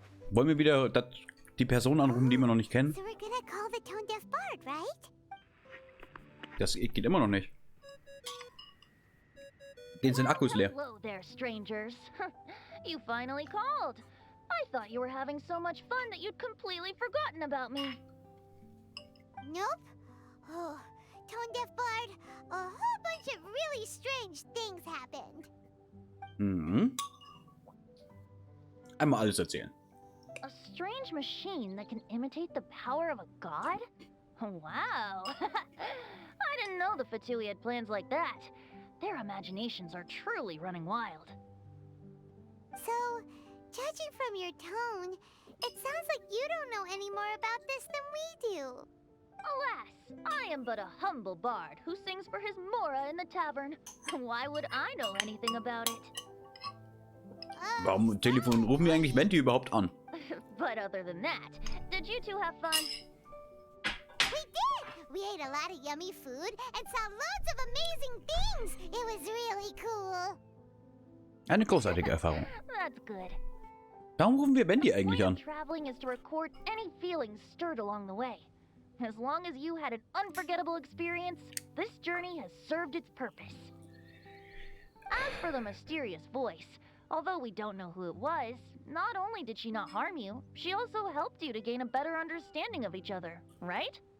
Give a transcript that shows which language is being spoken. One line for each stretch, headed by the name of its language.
German: Wollen wir wieder die Person anrufen, die wir noch nicht kennen?
English: So we're gonna call the tone-deaf bard, right?
German: Das geht immer noch nicht. Den sind Akkus leer.
English: Hello there, strangers. You finally called. I thought you were having so much fun that you'd completely forgotten about me. Nope. Oh, tone-deaf bard, a whole bunch of really strange things happened. Mhm.
German: Einmal alles erzählen.
English: A strange machine that can imitate the power of a god? Wow. I didn't know the Fatui had plans like that. Their imaginations are truly running wild. So, judging from your tone, it sounds like you don't know any more about this than we do. Alas, I am but a humble bard who sings for his Mora in the tavern. Why would I know anything about it?
German: Warum rufen wir eigentlich Venti überhaupt an?
English: But other than that, did you two have fun? We did! We ate a lot of yummy food and saw loads of amazing things! It was really cool!
German: Eine großartige Erfahrung.
English: That's good.
German: Warum rufen wir Venti eigentlich an?
English: Traveling is to record any feelings stirred along the way. As long as you had an unforgettable experience, this journey has served its purpose. As for the mysterious voice, although we don't know who it was, not only did she not harm you, she also helped you to gain a better understanding of each other, right?